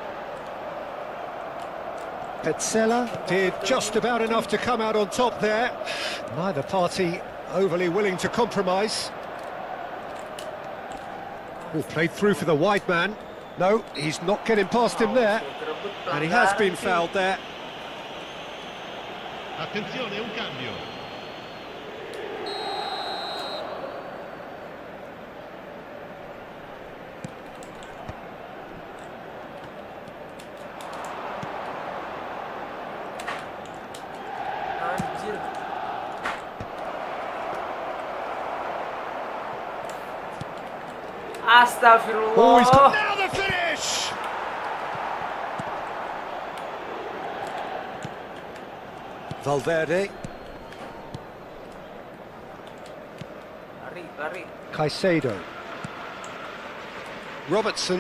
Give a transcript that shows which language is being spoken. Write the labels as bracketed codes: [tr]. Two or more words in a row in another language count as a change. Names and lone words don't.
[en] Petzela did just about enough to come out on top there. Neither party overly willing to compromise. Oh, played through for the wide man. No, he's not getting past him there. And he has been fouled there. [it] Attenzione, un cambio. [id] Anjir. Astagfirullah. [en] Oh, he's got now the finish! Valverde. Lari. Caicedo. Robertson.